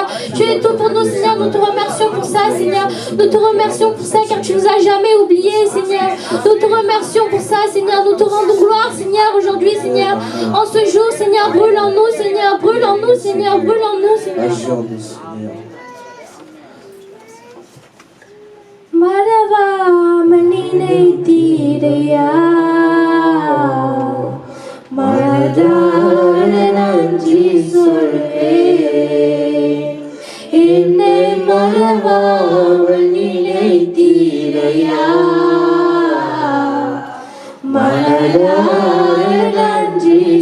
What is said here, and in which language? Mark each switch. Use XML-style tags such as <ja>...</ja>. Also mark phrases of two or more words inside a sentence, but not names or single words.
<fr>Tu es tout pour nous, Seigneur. Nous te remercions pour ça, Seigneur. Nous te remercions pour ça, car tu nous as jamais oubliés, Seigneur. Nous te remercions pour ça, Seigneur. Nous te rendons gloire, Seigneur, aujourd'hui, Seigneur. En ce jour, Seigneur, brûle en nous, Seigneur. Brûle en nous, Seigneur. Brûle en nous, Seigneur. Agis en nous, Seigneur.</fr> <ta>மரவாமலினை தீரையா மனதார நன்றி சொல்வேன் என்னை மறவாமல் நினை தீரையா மனதார நன்றி</ta>